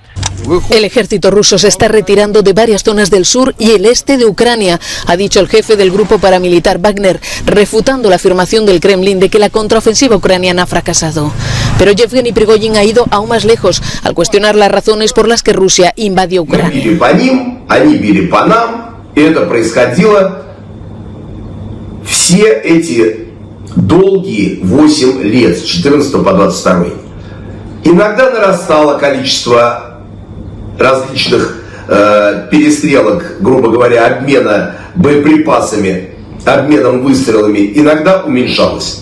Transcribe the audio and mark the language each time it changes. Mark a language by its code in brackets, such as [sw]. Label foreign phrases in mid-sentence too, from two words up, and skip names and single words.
[es] El ejército ruso se está retirando de varias zonas del sur y el este de Ucrania, ha dicho el jefe del grupo paramilitar Wagner, refutando la afirmación del Kremlin de que la contraofensiva ucraniana ha fracasado. Pero Yevgeny Prigozhin ha ido aún más lejos al cuestionar las razones por las que Rusia invadió Ucrania. [ru] Долгие 8 лет, с 14 по 22. Иногда нарастало количество различных перестрелок, грубо говоря, обмена боеприпасами, обменом выстрелами, иногда уменьшалось.